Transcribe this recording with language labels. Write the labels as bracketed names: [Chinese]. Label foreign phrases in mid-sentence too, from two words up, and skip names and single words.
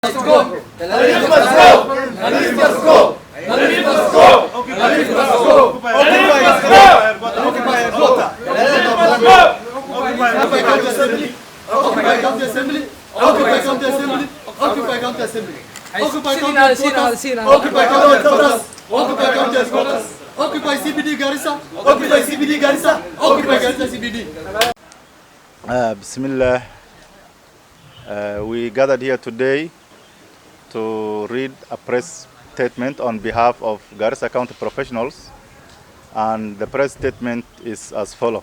[English] Let's go! Nadif must go! Nadif must go! Nadif must go! Nadif must go! Nadif must go! Occupy Quota! Nadif must go! Occupy County Assembly! Occupy County Assembly! Occupy County Assembly! Occupy County Assembly! Occupy County Headquarters! Occupy County Headquarters! Occupy County Headquarters! Occupy CBD Garissa! Occupy CBD Garissa! Occupy Garissa CBD! Bismillah. We gathered here today to read a press statement on behalf of Garissa County professionals, and the press statement is as follows.